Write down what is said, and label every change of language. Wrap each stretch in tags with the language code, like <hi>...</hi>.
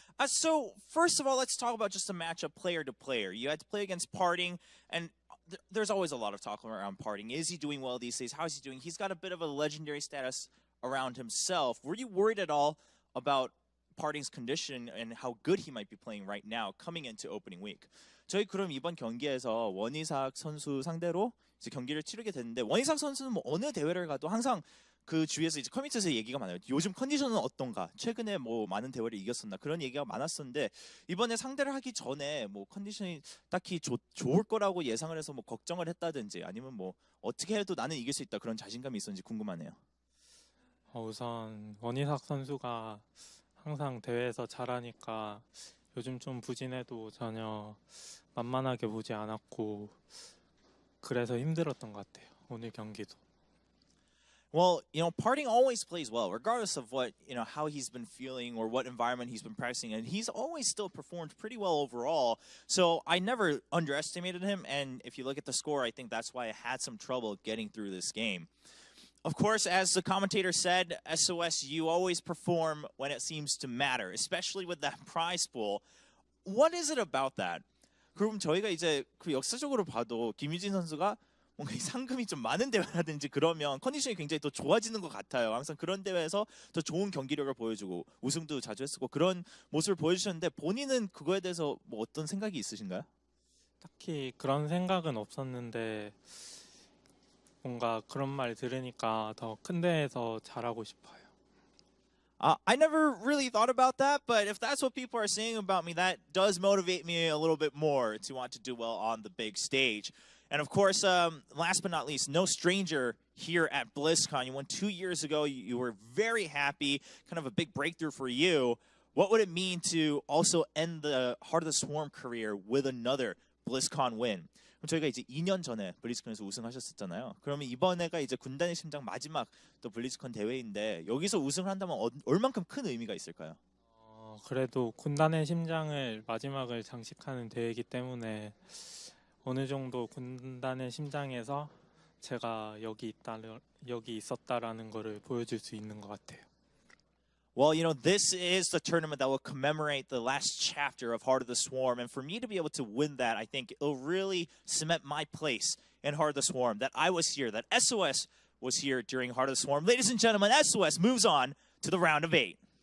<en>So, first of all, let's talk about just a matchup player to player. You had to play against Parting, and there's always a lot of talk around Parting. Is he doing well these days? How is he doing? He's got a bit of a legendary status around himself. Were you worried at all about Parting's condition and how good he might be playing right now coming into opening week?</en> <ko>저희 그럼 이번 경기에서 원희삭 선수 상대로 이제 경기를 치르게 됐는데, 원희삭 선수는 뭐 어느 대회를 가도 항상 그 주위에서 이제 커뮤니티에서 얘기가 많아요. 요즘 컨디션은 어떤가? 최근에 뭐 많은 대회를 이겼었나? 그런 얘기가 많았었는데, 이번에 상대를 하기 전에 뭐 컨디션이 딱히 좋을 거라고 예상을 해서 뭐 걱정을 했다든지, 아니면 뭐 어떻게 해도 나는 이길 수 있다, 그런 자신감이 있었는지 궁금하네요. 우선 원희삭 선수가 항상 대회에서 잘하니까 요즘 좀 부진해도 전혀 만만하게 보지 않았고, 그래서 힘들었던 것 같아요. 오늘 경기도.</ko> <en>Well, Parting always plays well, regardless of what, how he's been feeling or what environment he's been practicing, and he's always still performed pretty well overall. So I never underestimated him, and if you look at the score, I think that's why I had some trouble getting through this game. Of course, as the commentator said, SOS, you always perform when it seems to matter, especially with that prize pool. What is it about that?</en> <ko>그럼 저희가 이제 그 역사적으로 봐도 김유진 선수가 뭔가 이 상금이 좀 많은 대회라든지 그러면 컨디션이 굉장히 더 좋아지는 것 같아요. 항상 그런 대회에서 더 좋은 경기력을 보여주고 우승도 자주 했었고 그런 모습을 보여주셨는데, 본인은 그거에 대해서 뭐 어떤 생각이 있으신가요? 딱히 그런 생각은 없었는데 뭔가 그런 말 들으니까 더 큰 대회에서 잘하고 싶어요.</ko> <en>I never really thought about that, but if that's what people are saying about me, that does motivate me a little bit more to want to do well on the big stage. And of course, last but not least, no stranger here at BlizzCon. You won 2 years ago. You were very happy, kind of a big breakthrough for you. What would it mean to also end the Heart of the Swarm career with another BlizzCon win?</en> <ko>저희가 이제 2년 전에 블리즈컨에서 우승하셨었잖아요. 그러면 이번에가 이제 군단의 심장 마지막 또 블리즈컨 대회인데, 여기서 우승을 한다면 얼만큼 큰 의미가 있을까요? 그래도 군단의 심장을 마지막을 장식하는 대회이기 때문에 어느 정도 군단의 심장에서 제가 여기 있었다라는 거를 보여줄 수 있는 것 같아요.</ko> <en>Well, this is the tournament that will commemorate the last chapter of Heart of the Swarm. And for me to be able to win that, I think it'll really cement my place in Heart of the Swarm, that I was here, that SOS was here during Heart of the Swarm. Ladies and gentlemen, SOS moves on to the round of 8.</en>